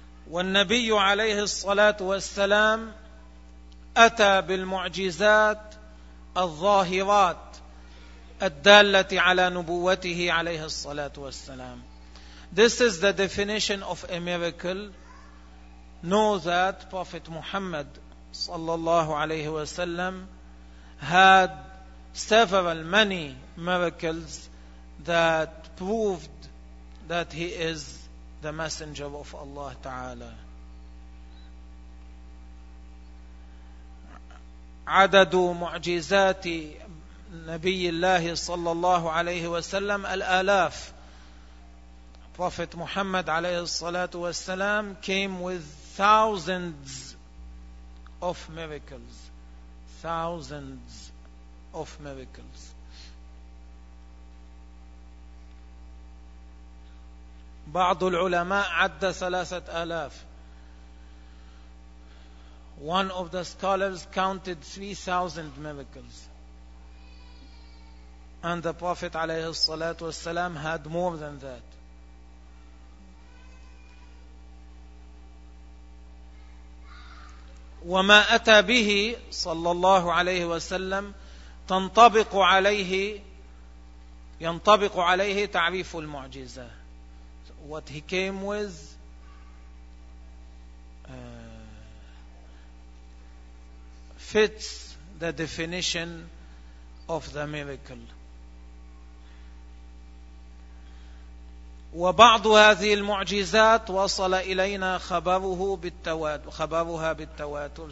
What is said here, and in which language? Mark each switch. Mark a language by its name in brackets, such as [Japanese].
[Arabic] والنبي عليه الصلاة والسلام أتى بالمعجزات الظاهرات الدالة على نبوته عليه الصلاة والسلام. [English] This is the definition of a miracle. Know that Prophet Muhammad [Arabic] صلى الله عليه وسلم [English] had several many miracles that proved that he is the messenger of Allah Ta'ala. [Arabic] عدد معجزات نبي الله صلى الله عليه وسلم الآلاف. [English] Prophet Muhammad [Arabic] عليه الصلاة والسلام [English] came with thousands of miracles. Thousands of miracles. [Arabic] بعض العلماء عد 3,000. [English] One of the scholars counted 3,000 miracles. And the Prophet [Arabic] عليه الصلاة والسلام [English] had more than that. [Arabic] وما أتى به صلى الله عليه وسلم تنطبق عليه ينطبق عليه تعريف المعجزة. [English] what he came with, fits the definition of the miracle. [Arabic] وبعض هذه المعجزات وصل إلينا خبره بالتواتر, خبرها بالتواتر.